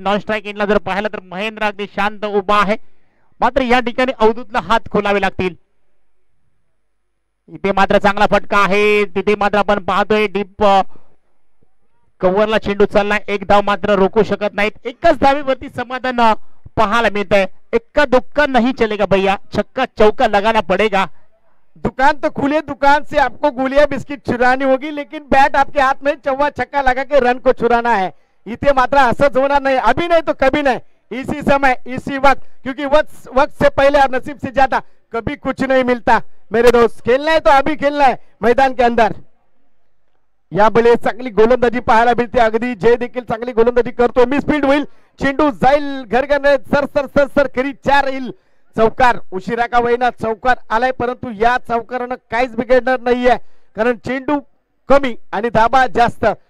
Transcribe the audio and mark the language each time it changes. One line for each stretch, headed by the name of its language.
Marathi: Non strike एंडला जर पाहिलं तर महेंद्र अगदी शांत उभा आहे, मात्र या ठिकाणी अवधूतला हात खोलावे लागतील. इथे मात्र चांगला फटका आहे. तिथे मात्र आपण पाहतोय डीप कव्हरला चेंडू चाललाय. एक धाव मात्र रोखू शकत नाहीत. एकच धावेवरती समाधान पाहायला मिळत आहे.
Hindi: इक्का दुक्का नहीं चलेगा भैया, छक्का चौका लगाना पडेगा. दुकान तो खुले, दुकान से आपको गोलियां बिस्किट चुरानी होगी, लेकिन बैट आपके हाथ में चौवा छक्का लगा के रन को चुराना है.
Marathi: इथे मात्र असंच होणार नाही,
Hindi: अभी नहीं तो कभी नहीं, इसी समय इसी वक्त, क्योंकि वक्त से पहले और नसीब से ज्यादा कभी कुछ नहीं मिलता मेरे दोस्त. खेलना है तो अभी खेलना है मैदान के अंदर.
Marathi: यावेळी चांगली गोलंदाजी पाहायला मिळते. अगदी जय देखील चांगली गोलंदाजी करतो. मिसफील्ड होईल, चेंडू जाईल घर सर सर सर सर करी 4 येईल. चौकार उशिरा का वैना चौकार आलाय, परंतु या चौकारानं काहीच बिघडणार नाहीये, कारण चेंडू कमी आणि धाबा जास्त.